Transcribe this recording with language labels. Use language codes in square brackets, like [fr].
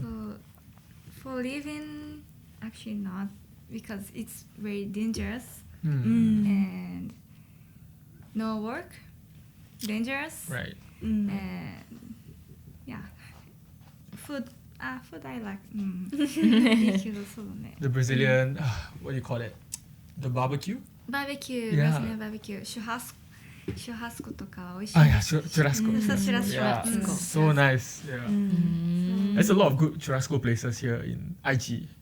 [en] So for living, actually not, because it's very dangerous and no work, dangerous. Right. And yeah, food I like. [ja] いいけどそうだね。 [en] The Brazilian, what do you call it? The barbecue? [ja] バーベキュー [en] Yeah. [ja] ですね、バーベキュー。シュハスコとか美味しい。 [en] Ah, yeah, churrasco. So Yeah, churrasco. so nice. Yeah. There's a lot of good churrasco places here in Aichi.